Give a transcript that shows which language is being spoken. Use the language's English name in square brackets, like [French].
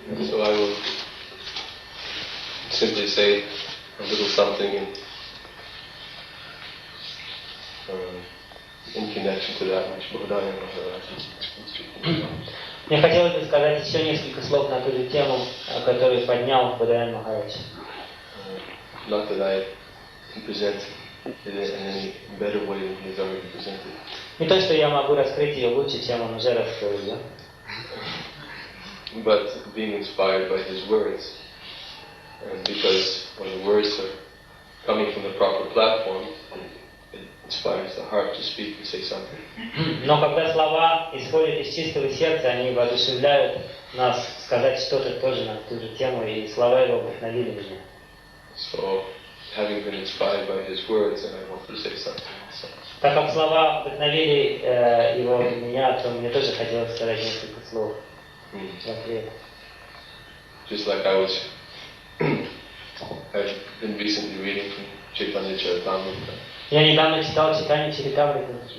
[English] So I will simply say a little something in connection to that which Bodhaya Maharaj. [Russian] Мне хотелось бы сказать еще несколько слов на ту же тему, которую поднял Бодхаян Махарадж. [English] Not that I can present it in any better way than he has already presented. [Russian] Не то, что я могу раскрыть ее лучше, чем он уже раскрыл ее. [English] But being inspired by his words, and because when the words are coming from the proper platform, it inspires the heart to speak and say something. [Russian] Но когда слова исходят из чистого сердца, они воодушевляют нас сказать что-то тоже на ту же тему, и слова его вдохновили меня. [English] So, having been inspired by his words, and I want to say something. So. [Russian] Так как слова вдохновили его меня, то мне тоже хотелось сказать несколько слов в ответ. [English] Just like I've been recently reading from Chaitanya Charitamrita. [Russian] Я недавно читал читание Чаритамриту.